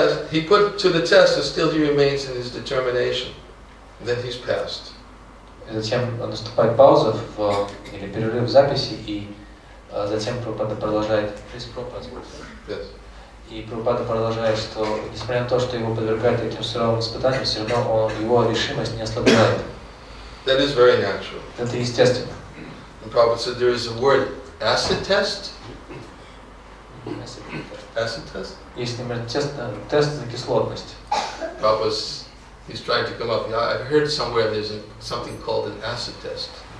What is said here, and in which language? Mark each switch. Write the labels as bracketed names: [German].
[English] He put to the test and still he remains in his determination. Then he's passed. [Russian] И затем наступает пауза или перерыв в записи, и затем Прабхупада продолжает. [English] Yes. [Russian] И Прабхупада продолжает, что несмотря на то, что его подвергают таким суровым испытаниям, все равно его решимость не ослабевает. [English] That is very natural. [Russian] Это естественно. [English] And Prabhupada said there is a word acid test. Acid test? [Russian] Есть, например, тест на кислотность. [English] Prabhupada, he's trying to come up. Yeah, I've heard somewhere there's something called an acid test.